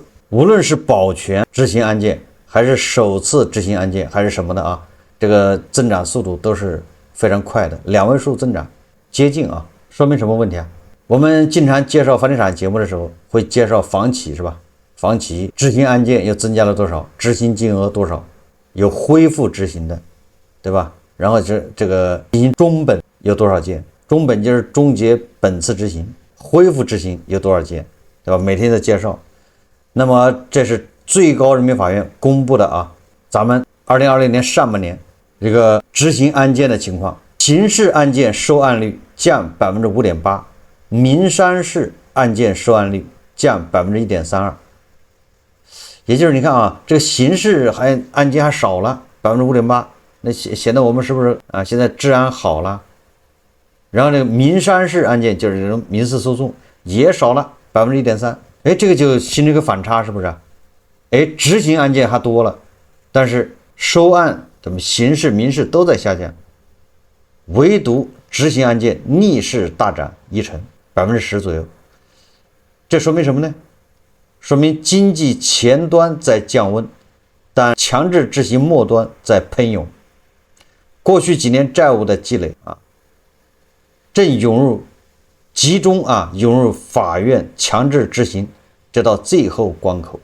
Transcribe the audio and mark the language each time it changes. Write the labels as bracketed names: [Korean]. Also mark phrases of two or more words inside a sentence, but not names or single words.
[Chinese] 無論是保全執行案件，還是首次執行案件，還是什麼的這個增長速度都是非常快的，2位數增長，接近說明什麼問題我們經常介紹房地產節目的時候，會介紹房企是吧？房企執行案件又增加了多少？執行金額多少？有恢復執行的，對吧？然後是這個執行終本有多少件？終本就是終結本次執行，恢復執行有多少件，對吧？每天的介紹。那麼這是最高人民法院公布的咱們2020年上半年這個執行案件的情況。刑事案件收案率降5.8%，民商事案件收案率降1.32%。也就是你看这個刑事案件還少了5.8%。那显得我們是不是現在治安好了？然後這個民商事案件就是這種民事訴訟也少了1.3%。這個就形成一個反差，是不是？執行案件還多了，但是收案咱們刑事民事都在下降，唯獨執行案件逆勢大漲1成，10%左右。這說明什麼呢？說明經濟前端在降溫，但強制執行末端在噴湧。過去幾年債務的積累正集中湧入法院強制執行這道最後關口。